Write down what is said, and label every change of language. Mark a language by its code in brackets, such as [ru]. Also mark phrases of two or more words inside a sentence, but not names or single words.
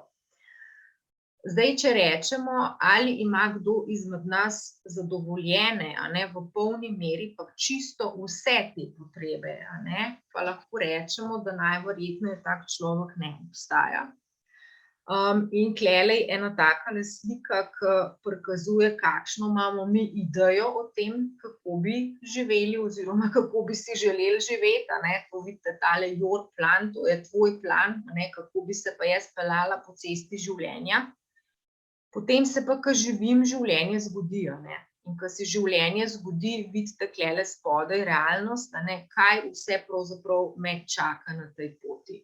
[sl] Zdaj, če rečemo, ali ima kdo izmed nas zadovoljene, a ne, v polni meri pa čisto vse te potrebe, a ne, pa lahko rečemo, da najverjetneje tak človek ne obstaja. In tlele je ena takale slika, ki prikazuje, kakšno imamo mi idejo o tem, kako bi živeli oziroma kako bi si želeli živeti, a ne. To vidite, tale [en] your plan, [sl] to je tvoj plan, a ne, kako bi se pa jaz peljala po cesti življenja. Potem se pa, ko živim, življenje zgodi, a ne. In ko se življenje zgodi, vidite tlele spodaj realnost, a ne, kaj vse pravzaprav me čaka na tej poti.